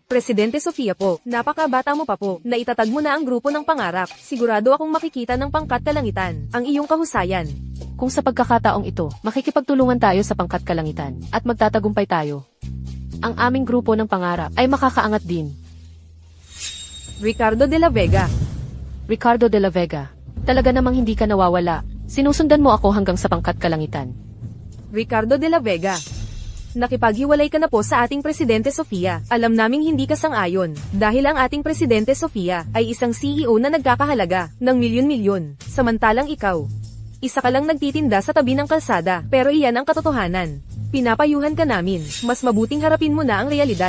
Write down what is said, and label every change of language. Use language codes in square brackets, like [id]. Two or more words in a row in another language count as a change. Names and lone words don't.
[tl] Presidente Sofia po, napakabata mo pa po, na itatag mo na ang grupo ng pangarap. Sigurado akong makikita ng pangkat kalangitan ang iyong kahusayan. Kung sa pagkakataong ito, makikipagtulungan tayo sa pangkat kalangitan, at magtatagumpay tayo, ang aming grupo ng pangarap ay makakaangat din. Ricardo de la Vega. Ricardo de la Vega, talaga namang hindi ka nawawala. Sinusundan mo ako hanggang sa pangkat kalangitan. Ricardo de la Vega. Nakipaghiwalay ka na po sa ating Presidente Sofia. Alam naming hindi ka sang-ayon, dahil ang ating Presidente Sofia ay isang CEO na nagkakahalaga ng milyon-milyon. Samantalang ikaw, isa ka lang nagtitinda sa tabi ng kalsada, pero iyan ang katotohanan. Pinapayuhan ka namin, mas mabuting harapin mo na ang realidad.